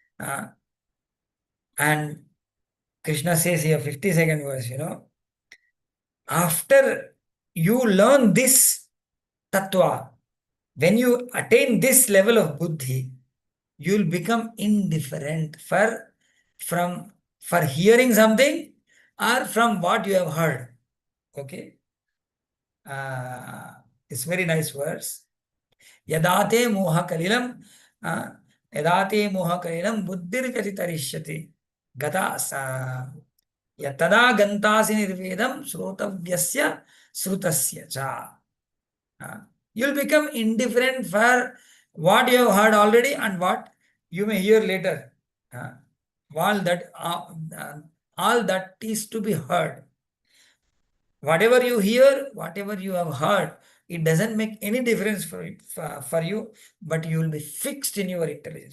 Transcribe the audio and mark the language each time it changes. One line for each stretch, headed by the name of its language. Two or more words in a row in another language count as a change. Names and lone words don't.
English: And Krishna says here, 52nd verse, after you learn this tattva, when you attain this level of buddhi, you'll become indifferent for hearing something or from what you have heard. Okay? It's very nice verse.
Sanskrit: Yadate moha kalilam, yadate moha kalilam buddhir vyatitarishyati. Gata sa yatada gantasi nirvedam srotavyasya srutasya cha.
English: You'll become indifferent for what you have heard already and what you may hear later. All that is to be heard. Whatever you hear, whatever you have heard, it doesn't make any difference for you, but you will be fixed in your intelligence.